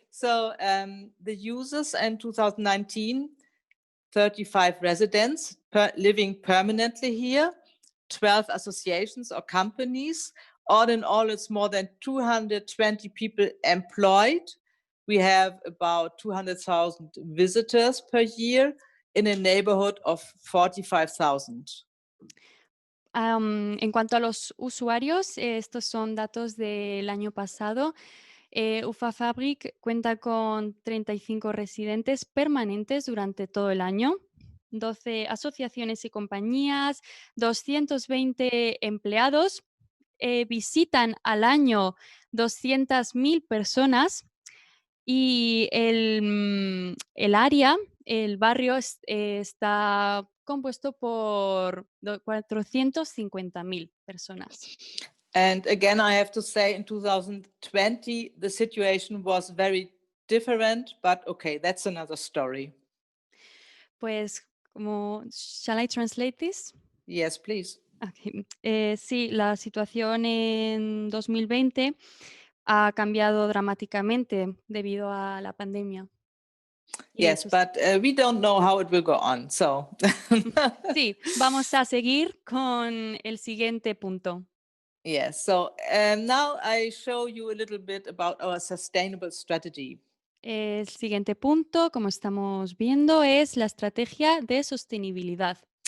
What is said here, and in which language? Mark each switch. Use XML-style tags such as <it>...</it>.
<en>So the users in 2019, 35 residents living permanently here, 12 associations or companies. All in all, it's more than 220 people employed. We have about 200,000 visitors per year in a neighborhood of 45,000.</en> <es>En cuanto a los usuarios, estos son datos del año pasado. UFA Fabric cuenta con 35 residentes permanentes durante todo el año, 12 asociaciones y compañías, 220 empleados, visitan al año 200.000 personas y el área, el barrio está compuesto por 450.000 personas.</es> <en>And again, I have to say in 2020, the situation was very different, but okay, that's another story. Pues, shall I translate this? Yes, please. Okay.</en> <es>Sí, la situación en 2020 ha cambiado dramáticamente debido a la pandemia.</es> <en>Yes, but we don't know how it will go on, so.</en> <es>Sí, vamos a seguir con el siguiente punto.</es> <en>Yes, so now I show you a little bit about our sustainable strategy.</en> <es>El siguiente punto, como estamos viendo, es la estrategia de sostenibilidad.</es>